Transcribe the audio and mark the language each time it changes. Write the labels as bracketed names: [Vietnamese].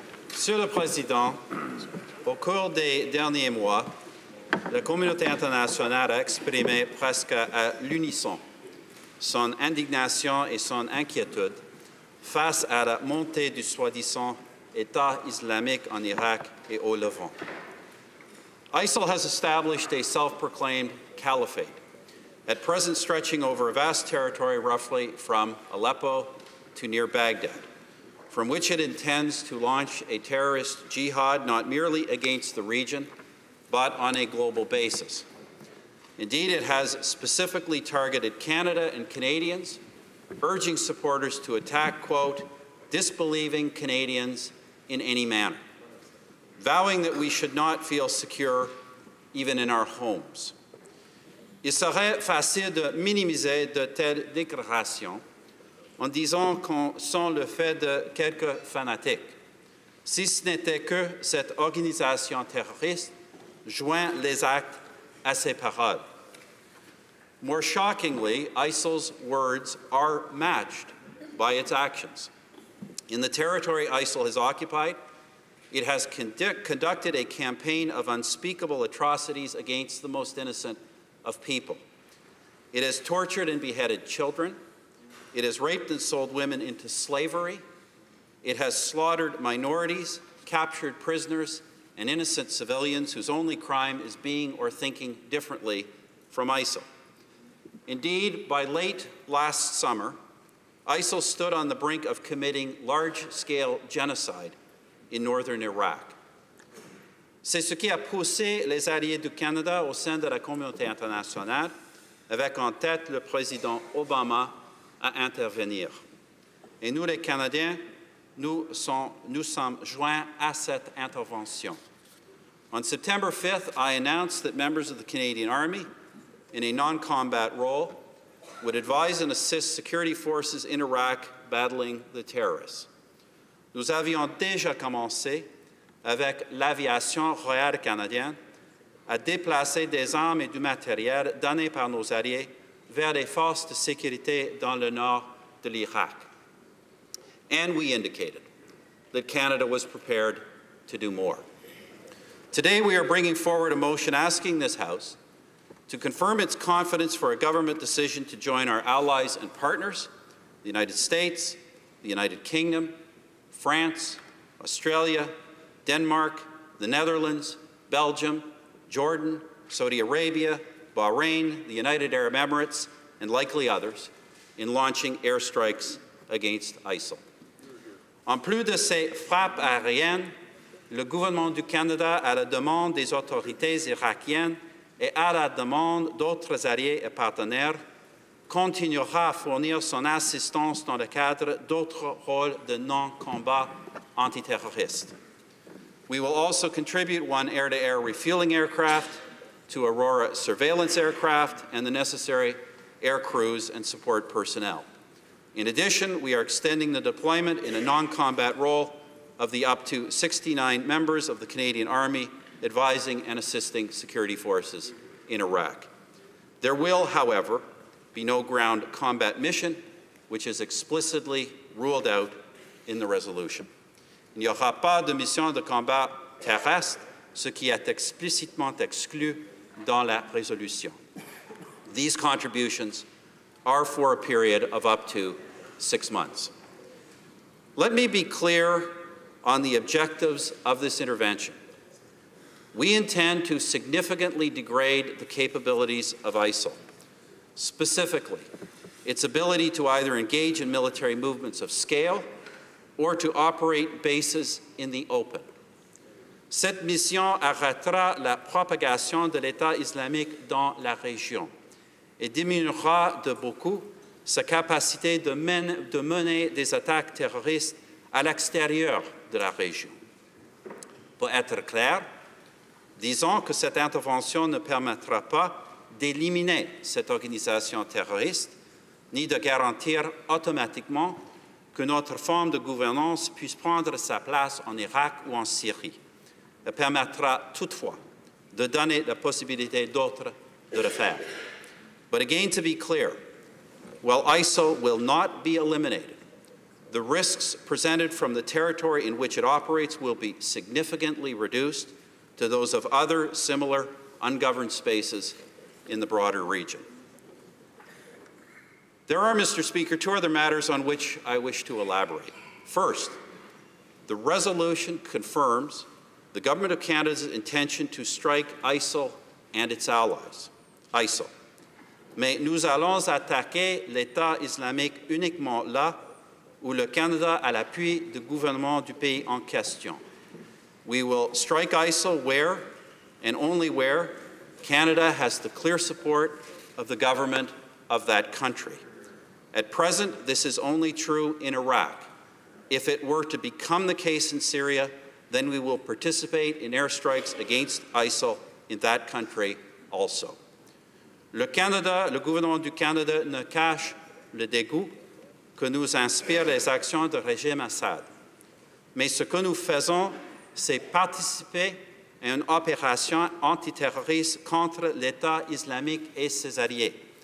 [French] Monsieur le Président, au cours des derniers mois, la communauté internationale a exprimé presque à l'unisson son indignation et son inquiétude face à la montée du soi-disant État islamique en Irak et au Levant. [English] ISIL has established a self-proclaimed caliphate, at present stretching over a vast territory roughly from Aleppo to near Baghdad, from which it intends to launch a terrorist jihad not merely against the region, but on a global basis. Indeed, it has specifically targeted Canada and Canadians, urging supporters to attack, quote, disbelieving Canadians in any manner, vowing that we should not feel secure even in our homes. [French] Il serait facile de minimiser de telles déclarations en disant qu'elles sont le fait de quelques fanatiques, si ce n'était que cette organisation terroriste joint les actes à ses paroles. [English] More shockingly, ISIL's words are matched by its actions. In the territory ISIL has occupied, it has conducted a campaign of unspeakable atrocities against the most innocent of people. It has tortured and beheaded children. It has raped and sold women into slavery. It has slaughtered minorities, captured prisoners, and innocent civilians whose only crime is being or thinking differently from ISIL. Indeed, by late last summer, ISIL stood on the brink of committing large-scale genocide in northern Iraq. [French] C'est ce qui a poussé les alliés du Canada au sein de la communauté internationale, avec en tête le président Obama, à intervenir. Et nous, les Canadiens, nous sommes joints à cette intervention. [English] On September 5th, I announced that members of the Canadian Army, in a non-combat role, would advise and assist security forces in Iraq battling the terrorists. [French] Nous avions déjà commencé, avec l'aviation royale canadienne, à déplacer des armes et du matériel donnés par nos alliés vers les forces de sécurité dans le nord de l'Irak. [English] And we indicated that Canada was prepared to do more. Today we are bringing forward a motion asking this House to confirm its confidence for a government decision to join our allies and partners, the United States, the United Kingdom, France, Australia, Denmark, the Netherlands, Belgium, Jordan, Saudi Arabia, Bahrain, the United Arab Emirates, and likely others, in launching airstrikes against ISIL. [French] En plus de ces frappes aériennes, le gouvernement du Canada, à la demande des autorités irakiennes et à la demande d'autres alliés et partenaires, continuera à fournir son assistance dans le cadre d'autres rôles de non-combat antiterroriste. [English] We will also contribute one air-to-air refueling aircraft, to Aurora surveillance aircraft, and the necessary air crews and support personnel. In addition, we are extending the deployment in a non-combat role of the up to 69 members of the Canadian Army advising and assisting security forces in Iraq. There will, however, be no ground combat mission, which is explicitly ruled out in the resolution. [French] Il n'y aura pas de mission de combat terrestre, ce qui est explicitement exclu dans la résolution. [English] These contributions are for a period of up to 6 months. Let me be clear on the objectives of this intervention. We intend to significantly degrade the capabilities of ISIL, specifically its ability to either engage in military movements of scale or to operate bases in the open. [French] Cette mission arrêtera la propagation de l'État islamique dans la région et diminuera de beaucoup sa capacité de mener des attaques terroristes à l'extérieur de la région. Pour être clair, disons que cette intervention ne permettra pas d'éliminer cette organisation terroriste, ni de garantir automatiquement que notre forme de gouvernance puisse prendre sa place en Irak ou en Syrie. Elle permettra toutefois de donner la possibilité d'autres de le faire. [English] But again, to be clear, while ISIL will not be eliminated, the risks presented from the territory in which it operates will be significantly reduced to those of other similar ungoverned spaces in the broader region. There are, Mr. Speaker, two other matters on which I wish to elaborate. First, the resolution confirms the Government of Canada's intention to strike ISIL and its allies. ISIL. [French] Mais nous allons attaquer l'État islamique uniquement là où le Canada a l'appui du gouvernement du pays en question. [English] We will strike ISIL where, and only where, Canada has the clear support of the government of that country. At present, this is only true in Iraq. If it were to become the case in Syria, then we will participate in airstrikes against ISIL in that country also. [French] Le gouvernement du Canada ne cache le dégoût que nous inspirent les actions du régime Assad. Mais ce que nous faisons, c'est participer à une opération antiterroriste contre l'État islamique et ses alliés.